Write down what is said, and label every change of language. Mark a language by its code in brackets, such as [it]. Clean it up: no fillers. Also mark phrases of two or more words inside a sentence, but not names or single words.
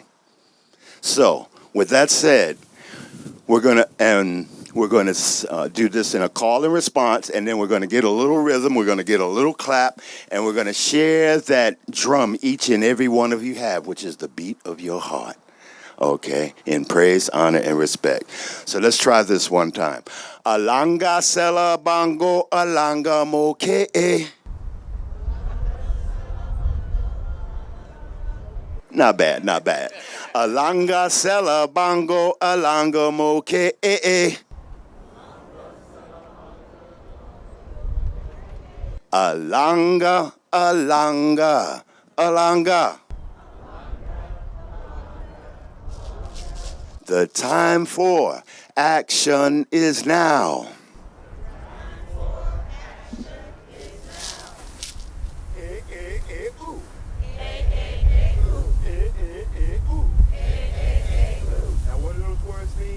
[en] So, with that said, we're gonna do this in a call and response, and then we're gonna get a little rhythm, we're gonna get a little clap, and we're gonna share that drum each and every one of you have, which is the beat of your heart. Okay, in praise, honor, and respect. So let's try this one time. [ln] Alanga sela bango alanga moke'e. [en] Not bad, not bad. [ln] Alanga sela bango alanga moke'e. Alanga, alanga, alanga. [en] The time for action is now. Now what do those words mean?